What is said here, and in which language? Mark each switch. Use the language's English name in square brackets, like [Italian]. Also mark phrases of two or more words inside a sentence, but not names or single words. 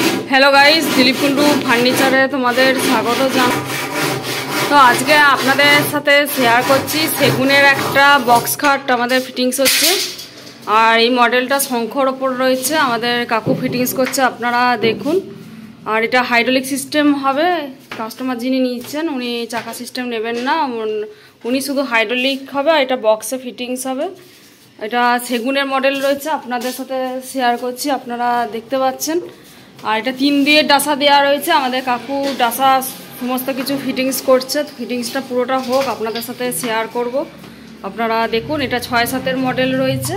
[English] hello guys, [Bangla] দিলীপ কুণ্ডু ফার্নিচারে তোমাদের স্বাগত জান। তো আজ কে আপনাদের সাথে শেয়ার করছি সেগুনের একটা বক্স খাট আমাদের ফিটিংস হচ্ছে আর এই মডেলটা শংখর ওপর রয়েছে। আমাদের কাকু ফিটিংস করছে, আপনারা দেখুন। আর এটা [English] hydraulic system [Bangla] হবে। কাস্টমার যিনি নিচ্ছেন উনি চাকা সিস্টেম নেবেন না, উনি শুধু হাইড্রোলিক হবে। এটা বক্সে ফিটিংস হবে। এটা সেগুনের মডেল রয়েছে, আপনাদের সাথে শেয়ার করছি, আপনারা দেখতে পাচ্ছেন। আর এটা 3 দিয়ে ডাসা দেওয়া রয়েছে। আমাদের কাকু ডাসা সমস্ত কিছু ফিটিংস করছে। ফিটিংসটা পুরোটা হোক, আপনাদের সাথে শেয়ার করব। আপনারা দেখুন, এটা 6-7 মডেল রয়েছে।